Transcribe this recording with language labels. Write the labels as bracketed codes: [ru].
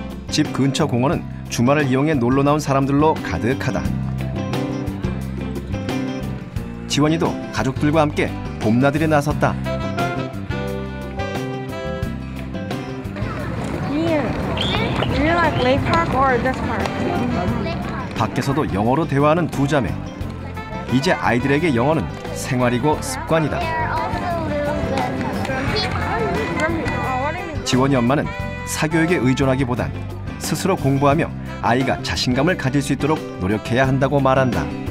[ko] 집 근처 공원은 주말을 이용해 놀러 나온 사람들로 가득하다. 지원이도 가족들과 함께 봄나들이에 나섰다. [en] Do you like Lake Park or this park? [ko] 밖에서도 영어로 대화하는 두 자매. 이제 아이들에게 영어는 생활이고 습관이다. 지원이 엄마는 사교육에 의존하기보단 스스로 공부하며 아이가 자신감을 가질 수 있도록 노력해야 한다고 말한다.